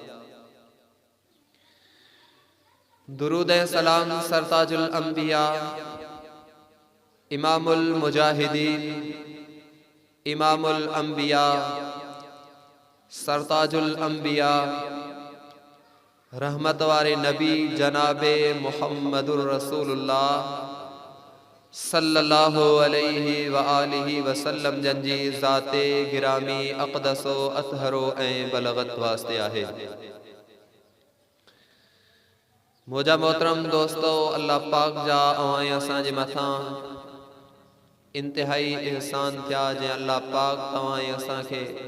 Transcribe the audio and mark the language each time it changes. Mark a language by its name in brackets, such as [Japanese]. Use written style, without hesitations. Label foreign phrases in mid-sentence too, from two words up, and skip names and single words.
[Sindhi] दुरूद सलाम सरताजुल अंबिया इमामुल मुजाहिदीन इमामुल अंबिया सरताजुल अंबिया रहमत वारे नबी जनाबे मुहम्मदुर रसूलुल्लाह [Arabic] صلى الله عليه وآله وسلم [Sindhi] जंजी ज़ाते गिरामी अक़दसो अतहरो ऐं बलगत वास्ते आहे। मोजा मोहतरम दोस्तों, अल्लाह पाक जा ऐं असांजे मथां इंतहाई एहसान थिया जंहिं अल्लाह पाक तव्हां असांखे